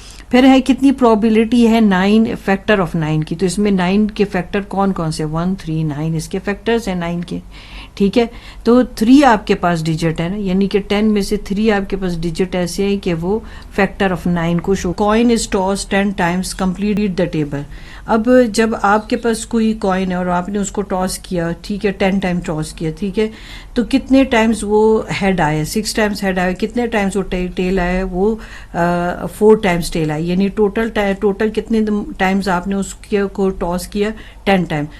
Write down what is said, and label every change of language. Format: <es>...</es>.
<ur>پھر ہے کتنی پرابیبلٹی ہے 9 فیکٹر آف 9 کی. تو اس میں 9 کے فیکٹر کون کون سے؟ 1 3 9 اس کے فیکٹرز ہیں 9 کے. ٹھیک ہے. تو 3 آپ کے پاس ڈیجٹ ہے نا، یعنی کہ 10 میں سے 3 آپ کے پاس ڈیجٹ ایسے ہیں کہ وہ فیکٹر آف 9 کو شو.</ur> <en>Coin is toss 10 times complete the table.</en> <ur>اب جب آپ کے پاس کوئی کوائن ہے اور آپ نے اس کو ٹاس کیا، ٹھیک ہے، 10 ٹائم ٹاس کیا، ٹھیک ہے، تو کتنے ٹائمز وہ ہیڈ آیا؟ 6 ٹائمز ہیڈ آیا. کتنے ٹائمز وہ ٹیل آیا؟ وہ 4 ٹائمز ٹیل آئی. یعنی ٹوٹل کتنے ٹائمز آپ نے اس کو ٹاس کیا؟ 10 ٹائم.</ur>